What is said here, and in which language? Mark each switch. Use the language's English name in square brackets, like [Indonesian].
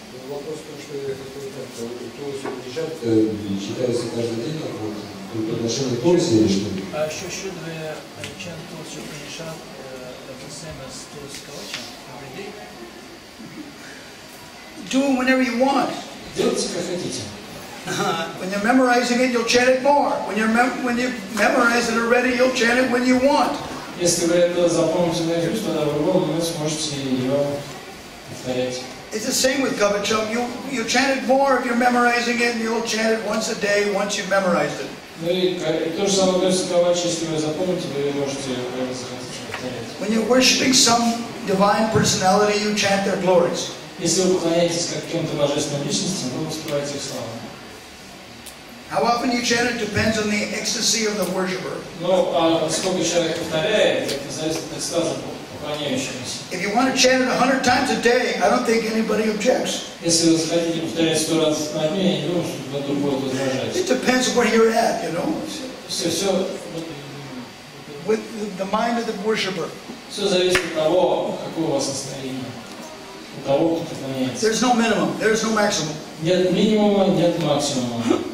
[Russian] Вопрос в том, что я хотел узнать, Тулси Упанишад читается каждый день, по отношению к Тулси или что? [English] Should we chant Tulsi Upanishad the same as Tulsi Kavacha every day? Do it whenever you want. [Russian] Делайте как хотите. [English] When you're memorizing it, you'll chant it more. When you memorize it already, you'll chant it when you want. [Russian] Если вы это запомните наизусть, тогда в любом момент сможете ее повторять. [English] It's the same with Kavacham. You chant it more if you're memorizing it, and you'll chant it once a day once you've memorized it. [Russian] Ну и то же самое относится к Каваче, если вы запомните, вы можете повторять. [English] When you're worshiping some divine personality, you chant their glories. [Russian] Если вы поклоняетесь каким-то божественным личностям, вы воспеваете их славу. [English] How often you chant it depends on the ecstasy of the worshiper. [Russian] Но сколько человек повторяет, это зависит от экстаза поклоняющегося. [English] If you want to chant it 100 times a day, I don't think anybody objects. [Russian] Если вы хотите повторять 100 раз на дню, я не думаю, что кто-то будет возражать. [English] It depends on where you're at, you know. [Russian] Все [English] With the mind of the worshiper. [Russian] Все зависит от того, какое у вас настроение. У того, кто поклоняется. [English] There's no minimum. There's no maximum. [Russian] Нет минимума, нет максимума.